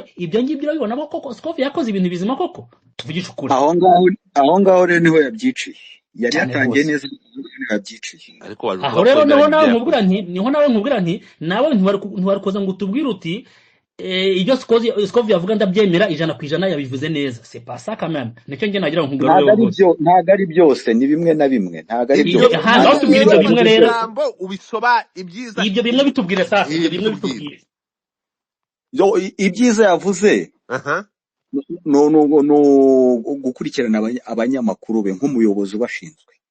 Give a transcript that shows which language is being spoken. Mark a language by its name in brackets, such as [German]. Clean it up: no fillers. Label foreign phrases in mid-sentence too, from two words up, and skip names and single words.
[Kinyarwanda] Ibyo ngibyo urabibona koko Scovia yakoze ibintu bizima koko, tuvugisha ukuri. Aho ngaho rero niho yabyiciye, yari yatangiye neza, yabyiciye. Ariko aho rero nawe nkubwira nti nawe ntiwari koza ngo utubwire uti ibyo Scovia avuga ndabyemera 100% yabivuze neza. [French] C'est pas ça quand même. [Kinyarwanda] Nicyo nge nagira ngo nkubwire rero. Ntago ari byose, ni bimwe na bimwe, ntago ari byose. Nawe tubwire ibyo bimwe rero, ubisoba ibyiza, ibyo bimwe bitubwire sasa, ibyo bimwe bitubwire. Ibyiza yavuze no gukurikirana abanyamakuru be nk'umuyobozi ubashinzwe.